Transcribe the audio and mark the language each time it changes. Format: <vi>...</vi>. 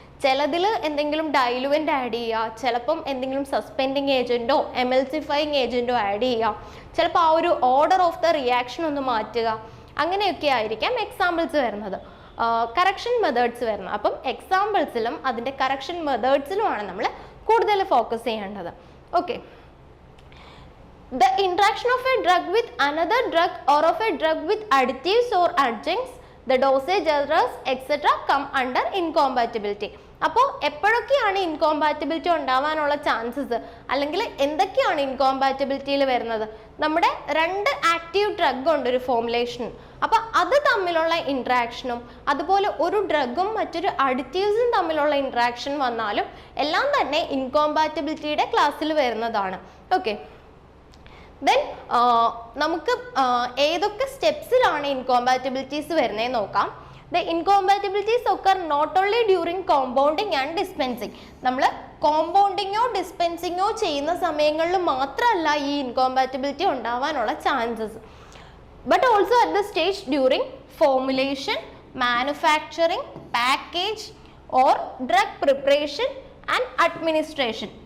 <ml>ചിലതിൽ എന്തെങ്കിലും ഡൈലുവൻ്റ് ആഡ് ചെയ്യുക, ചിലപ്പം എന്തെങ്കിലും സസ്പെൻഡിങ് ഏജൻറ്റോ എമൽസിഫയിങ് ഏജൻറ്റോ ആഡ് ചെയ്യുക, ചിലപ്പോൾ ആ ഒരു ഓർഡർ ഓഫ് ദ റിയാക്ഷൻ ഒന്ന് മാറ്റുക, അങ്ങനെയൊക്കെ ആയിരിക്കാം എക്സാമ്പിൾസ് വരുന്നത്, കറക്ഷൻ മെത്തേഡ്സ് വരുന്നത്. അപ്പം എക്സാമ്പിൾസിലും അതിൻ്റെ കറക്ഷൻ മെത്തേഡ്സിലുമാണ് നമ്മൾ കൂടുതൽ ഫോക്കസ് ചെയ്യേണ്ടത്.</ml> <en>Okay, the interaction of a drug with another drug or of a drug with additives or adjuncts, the dosage errors etc. come under incompatibility.</en> <ml>അപ്പോൾ എപ്പോഴൊക്കെയാണ് ഇൻകോമ്പാറ്റബിലിറ്റി ഉണ്ടാവാനുള്ള ചാൻസസ്, അല്ലെങ്കിൽ എന്തൊക്കെയാണ് ഇൻകോമ്പാറ്റബിലിറ്റിയിൽ വരുന്നത്? നമ്മുടെ രണ്ട് ആക്റ്റീവ് ഡ്രഗ് ഉണ്ട് ഒരു ഫോമുലേഷൻ, അപ്പോൾ അത് തമ്മിലുള്ള ഇൻട്രാക്ഷനും അതുപോലെ ഒരു ഡ്രഗും മറ്റൊരു അഡിറ്റീവ്സും തമ്മിലുള്ള ഇൻട്രാക്ഷൻ വന്നാലും എല്ലാം തന്നെ ഇൻകോമ്പാറ്റബിലിറ്റിയുടെ ക്ലാസ്സിൽ വരുന്നതാണ്. ഓക്കെ, ദെൻ നമുക്ക് ഏതൊക്കെ സ്റ്റെപ്സിലാണ് ഇൻകോമ്പാറ്റബിലിറ്റീസ് വരുന്നതെന്ന് നോക്കാം.</ml> <en>The incompatibilities occur not only during compounding and dispensing.</en> <ml>നമ്മൾ കോമ്പൗണ്ടിങ്ങോ ഡിസ്പെൻസിങ്ങോ ചെയ്യുന്ന സമയങ്ങളിൽ മാത്രമല്ല ഈ ഇൻകോമ്പാറ്റബിലിറ്റി ഉണ്ടാവാനുള്ള chances,</ml> <en>But also at the stage during formulation, manufacturing, package or drug preparation and administration.</en>